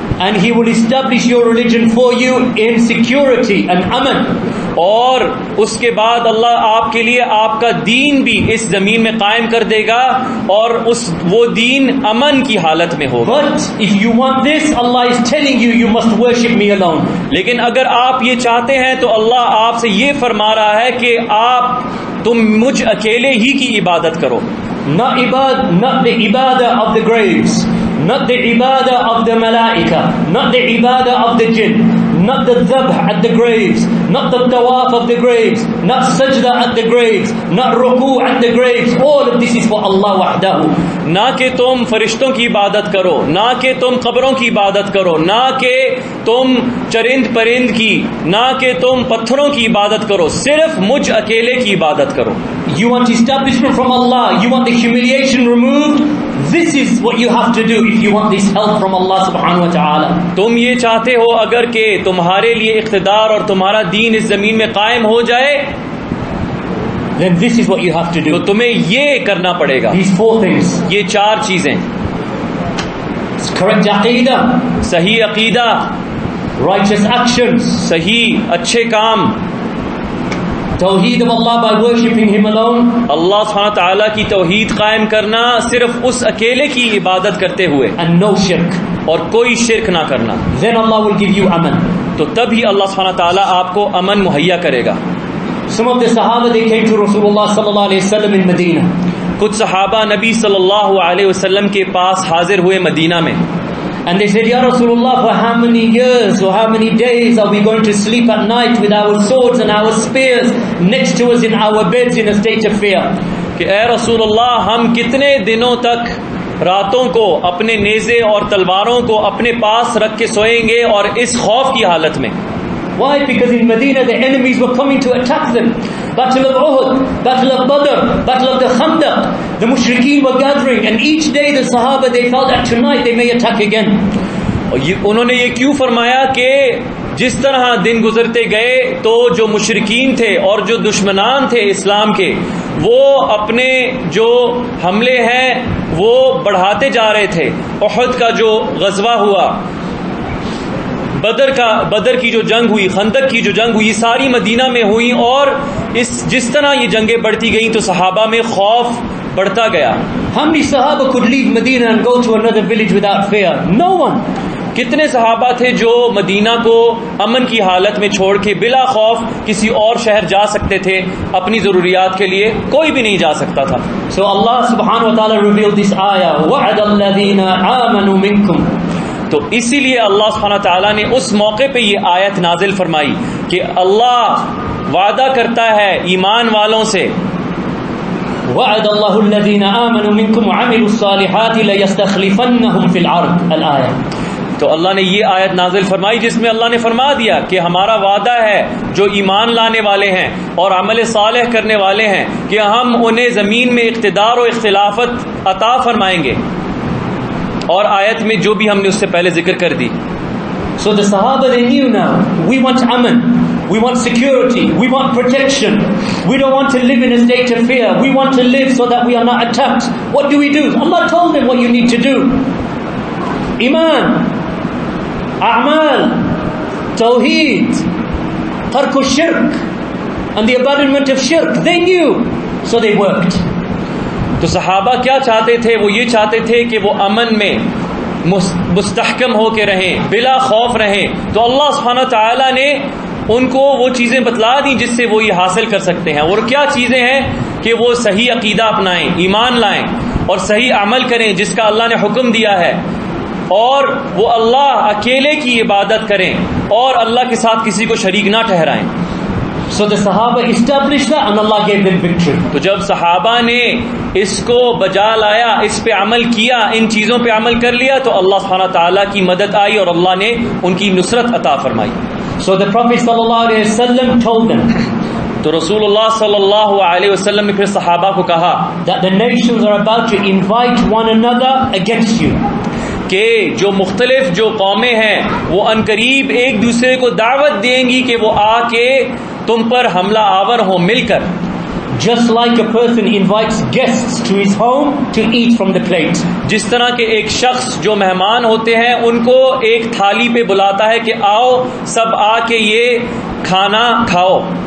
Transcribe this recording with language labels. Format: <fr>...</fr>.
<en>And he will establish your religion for you in security and aman.</en> <ur>اور اس کے بعد اللہ آپ کے لیے آپ کا دین بھی اس زمین میں قائم کر دے گا اور وہ دین امن کی حالت میں ہوگا.</ur> <en>But if you want this, Allah is telling you, you must worship me alone.</en> <ur>لیکن اگر آپ یہ چاہتے ہیں تو اللہ آپ سے یہ فرما رہا ہے کہ تم مجھ اکیلے ہی کی عبادت کرو.</ur> <en>Not the ibadah of the graves, not the ibadah of the malaika, not the ibadah of the jinn, not the dhabh at the graves, not the tawaf of the graves, not sajda at the graves, not ruku at the graves. All of this is for Allah wahdahu.</en> <ur>نہ کہ تم فرشتوں کی عبادت کرو، نہ کہ تم قبروں کی عبادت کرو، نہ کہ تم چرند پرند کی، نہ کہ تم پتھروں کی عبادت کرو، صرف مجھ اکیلے کی عبادت کرو.</ur> <en>You want establishment from Allah, you want the humiliation removed, this is what you have to do if you want this help from Allah subhanahu wa ta'ala.</en> <ur>تم یہ چاہتے ہو اگر کہ تمہارے لیے اقتدار اور تمہارا دین اس زمین میں قائم ہو جائے</ur> <en>then this is what you have to do.</en> <ur>تو تمہیں یہ کرنا پڑے گا.</ur> <en>These 4 things.</en> <ur>یہ 4 چیزیں:</ur> <en>correct aqidah,</en> <ur>صحیح عقیدہ،</ur> <en>righteous actions,</en> <ur>صحیح اچھے کام،</ur> <en>توحید of Allah by worshipping Him alone,</en> <ur>اللہ سبحانہ تعالیٰ کی توحید قائم کرنا صرف اس اکیلے کی عبادت کرتے ہوئے،</ur> <en>and no shirk.</en> <ur>اور کوئی شرک نہ کرنا.</ur> <en>Then Allah will give you aman.</en> <ur>تو تبھی اللہ سبحانہ تعالیٰ آپ کو امن مہیا کرے گا.</ur> <en>Some of the Sahaba, they came to Rasulullah sallallahu alayhi wasallam in Medina.</en> <ur>کچھ صحابہ نبی صلی اللہ علیہ وسلم کے پاس حاضر ہوئے مدینہ میں.</ur> <en>And they said, Ya Rasulullah, for how many years or how many days are we going to sleep at night with our swords and our spears next to us in our beds in a state of fear?</en> <ur>کہ اے رسول اللہ، ہم کتنے دنوں تک راتوں کو اپنے نیزے اور تلواروں کو اپنے پاس رکھ کے سوئیں گے اور اس خوف کی حالت میں؟</ur> <en>Why? Because in Medina the enemies were coming to attack them. Battle of Uhud, Battle of Badr, Battle of the Khandaq. The mushrikeen were gathering, and each day the Sahaba, they felt that tonight they may attack again.</en> <ur>انہوں نے یہ کیوں فرمایا کہ جس طرح دن گزرتے گئے تو جو مشرکین تھے اور جو دشمنان تھے اسلام کے، وہ اپنے جو حملے ہیں وہ بڑھاتے جا رہے تھے. احد کا جو غزوہ ہوا، بدر کی جو جنگ ہوئی، خندق کی جو جنگ ہوئی، ساری مدینہ میں ہوئی، اور جس طرح یہ جنگیں بڑھتی گئیں تو صحابہ میں خوف بڑھتا گیا.</ur> <en>How many Sahaba could leave Medina and go to another village without fear? No one.</en> <ur>کتنے صحابہ تھے جو مدینہ کو امن کی حالت میں چھوڑ کے بلا خوف کسی اور شہر جا سکتے تھے اپنی ضروریات کے لیے؟ کوئی بھی نہیں جا سکتا تھا.</ur> <en>So Allah subhanahu wa ta'ala revealed this ayah,</en> <ar>وَعَدَ الَّذِينَ آمَنُوا مِنْكُمْ.</ar> <ur>تو اسی لیے اللہ سبحانہ تعالیٰ نے اس موقع پہ یہ آیت نازل فرمائی کہ اللہ وعدہ کرتا ہے ایمان والوں سے.</ur> <ar>وَعَدَ اللَّهُ الَّذِينَ آمَنُوا مِنْكُمْ وَعَمِلُوا الصَّالِحَاتِ لَيَسْتَخْلِفَنَّهُمْ فِي الْأَرْضِ الْآيَةِ.</ar> <ur>تو اللہ نے یہ آیت نازل فرمائی جس میں اللہ نے فرما دیا کہ ہمارا وعدہ ہے جو ایمان لانے والے ہیں اور عمل صالح کرنے والے ہیں کہ ہم انہیں زمین میں اقتدار و اختلافت عطا فرمائیں گے. اور آیت میں جو بھی ہم نے اس سے پہلے ذکر کر دی.</ur> <en>So the Sahaba, they knew now, we want aman, we want security, we want protection, we don't want to live in a state of fear, we want to live so that we are not attacked. What do we do? Allah told them what you need to do. Iman, a'mal, tawheed, tarku shirk, and the abandonment of shirk. They knew, so they worked.</en> <ur>تو صحابہ کیا چاہتے تھے؟ وہ یہ چاہتے تھے کہ وہ امن میں مستحکم ہو کے رہیں، بلا خوف رہیں. تو اللہ سبحانہ تعالیٰ نے ان کو وہ چیزیں بتلا دیں جس سے وہ یہ حاصل کر سکتے ہیں. اور کیا چیزیں ہیں؟ کہ وہ صحیح عقیدہ اپنائیں، ایمان لائیں، اور صحیح عمل کریں جس کا اللہ نے حکم دیا ہے، اور وہ اللہ اکیلے کی عبادت کریں اور اللہ کے ساتھ کسی کو شریک نہ ٹھہرائیں۔</ur> <en>So the Sahaba established that and Allah gave them victory.</en> <ur>تو جب صحابہ نے اس کو بجا لایا، اس پہ عمل کیا، ان چیزوں پہ عمل کر لیا، تو اللہ سبحانہ تعالیٰ کی مدد آئی اور اللہ نے ان کی نصرت عطا فرمائی۔</ur> <en>So the Prophet sallallahu alaihi wasallam told them</en> <ur>تو رسول اللہ صلی اللہ علیہ وسلم نے پھر صحابہ کو کہا</ur> <en>that the nations are about to invite one another against you.</en> <ur>کہ جو مختلف جو قومیں ہیں وہ عنقریب ایک دوسرے کو دعوت دیں گی کہ وہ آ کے تم پر حملہ آور ہوں مل کر،</ur> <en>Just like a person invites guests to his home to eat from the plate.</en> <ur>جس طرح کہ ایک شخص جو مہمان ہوتے ہیں ان کو ایک تھالی پہ بلاتا ہے کہ آؤ سب آ کے یہ کھانا کھاؤ،</ur>